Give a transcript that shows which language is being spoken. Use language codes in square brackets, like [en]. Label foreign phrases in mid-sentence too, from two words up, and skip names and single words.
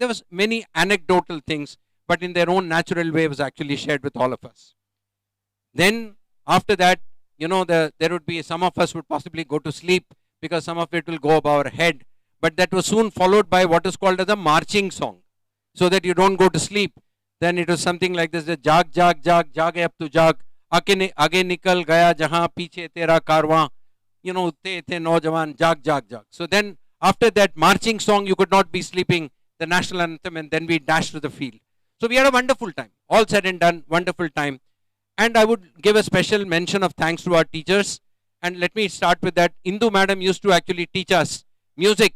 [en] There was many anecdotal things, but in their own natural way was actually shared with all of us. Then after that, there would be, some of us would possibly go to sleep because some of it will go above our head. But that was soon followed by what is called as a marching song, so that you don't go to sleep. Then it was something like this: [hi] जाग, जाग, जाग, जाग अब तू जाग, आगे निकल गया जहाँ पीछे तेरा कारवाँ, ते नौजवान, जाग, जाग, जाग. [en] So then after that marching song, you could not be sleeping, the national anthem, and then we dashed to the field. So we had a wonderful time. All said and done, wonderful time. And I would give a special mention of thanks to our teachers. And let me start with that. Indu madam used to actually teach us music.